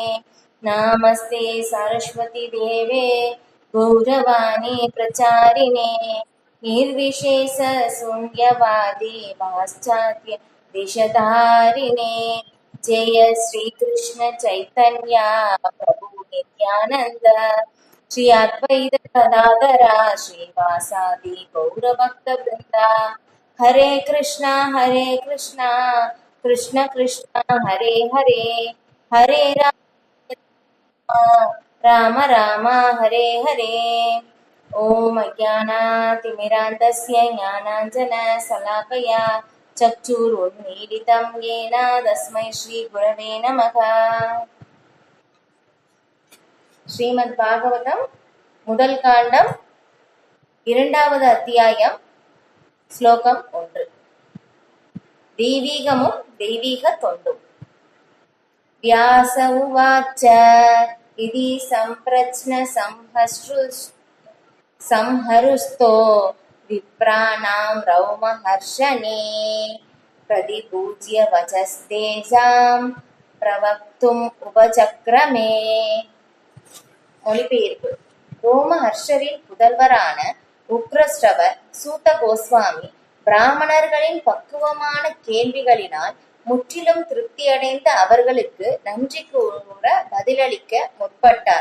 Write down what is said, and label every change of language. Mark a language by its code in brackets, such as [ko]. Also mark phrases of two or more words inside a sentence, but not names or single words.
[sa] नमस्ते सरस्वती देवे गौरवाणी प्रचारिणे निर्विशेष शून्यवादी पाश्चात्य देशधारिणे। जय श्री कृष्ण चैतन्य प्रभु नित्यानंद श्री अद्वैत गदाधरा श्रीवासादि गौरभक्त वृंदा। हरे कृष्णा कृष्ण कृष्ण हरे हरे हरे राम राम हरे हरे। ॐ अज्ञानातिमिरान्धस्य ज्ञानाञ्जनशलाकया चक्षुरुन्मीलितं येन तस्मै श्रीगुरवे नमः। [ta] ஸ்ரீமத் பாகவதம் முதல் காண்டம் இரண்டாவது அத்தியாயம் ஸ்லோகம் 1. தெய்வீகமும் தெய்வீக தொண்டும். [sa] व्यास उवाच इति सम्प्रश्न संहरुस्तो विप्राणां रौमहर्षणे प्रतिपूज्य वचस्तेजां प्रवक्तुम् उपचक्रमे. [ta] மொழிபெயர்ப்பு. ரோமஹர்ஷரின் புதல்வரான உக்ரஸ்ரவர் சூத கோஸ்வாமி பிராமணர்களின் பக்குவமான கேள்விகளினால் முற்றிலும் திருப்தியடைந்த அவர்களுக்கு நன்றி கூற பதிலளிக்க முற்பட்டார்.